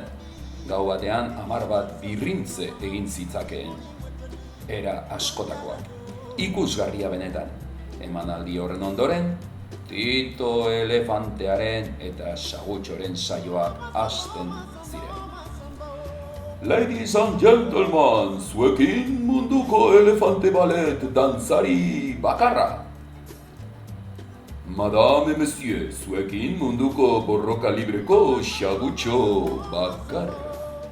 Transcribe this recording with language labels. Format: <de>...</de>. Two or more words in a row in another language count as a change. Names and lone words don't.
<eu>Gau batean 10 bat birrintze egin zitzakeen. Era askotakoak. Ikusgarria benetan. Emanaldi horren ondoren, Tito elefantearen eta sagutxoren saioak hasten ziren.</eu> <en>Ladies and gentlemen,</en> <eu>zuekin munduko elefante ballet dantzari bakarra.</eu> <fr>Madame et monsieur,</fr> <eu>zuekin munduko borroka libreko sagutxo bakarra.</eu>